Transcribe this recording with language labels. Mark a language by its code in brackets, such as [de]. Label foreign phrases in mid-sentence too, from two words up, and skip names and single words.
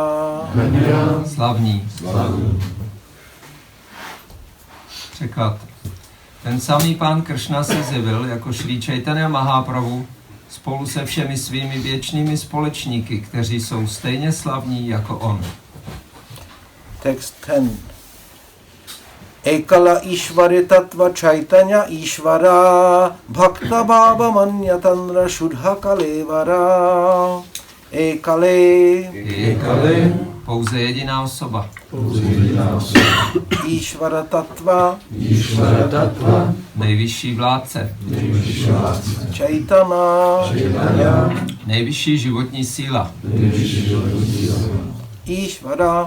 [cs] Slavní. Překlad. Ten samý Pán Kršna se zjevil jako Šrý Chaitanya Mahaprabhu spolu se všemi svými věčnými společníky, kteří jsou stejně slavní jako on. Text 10. [bn] একলে ঈশ্বর তত্ত্ব চৈতন্য ঈশ্বর ভক্তভাব মানে তাঁর শুদ্ধ কলেবর. [cs] Ekale. Pouze jediná osoba. [bn] ঈশ্বর তত্ত্ব. [cs] Nejvyšší vládce. Chaitanya. Nejvyšší životní síla. Ishvara.